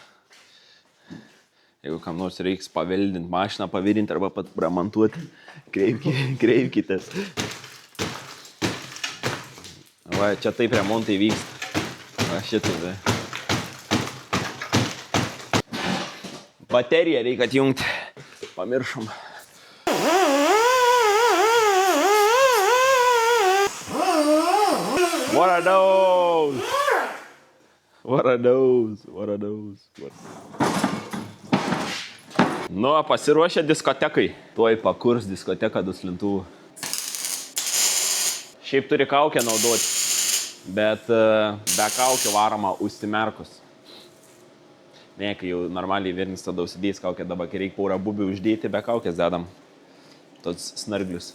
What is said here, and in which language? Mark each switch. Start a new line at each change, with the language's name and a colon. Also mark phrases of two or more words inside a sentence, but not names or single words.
Lithuanian: Jeigu kam nors reiks paveldinti mašiną, pavirinti arba pat pramontuoti, kreipkitės. Va, čia taip remontai vyksta. Va, šitai. Bateriją reikia atjungti. Pamiršom.
English: What are those? What are those? What are those?
Lithuanian: Nu, pasiruošę diskotekai. Tuoj pakurs diskoteką duslintuvų. Šiaip turi kaukę naudoti, bet be kaukę varoma užsimerkus. Ne, kai jau normaliai virnis tada užsidės kaukę, dabar kai reikia porą bubių uždėti, be kaukės dedam tos snarglius.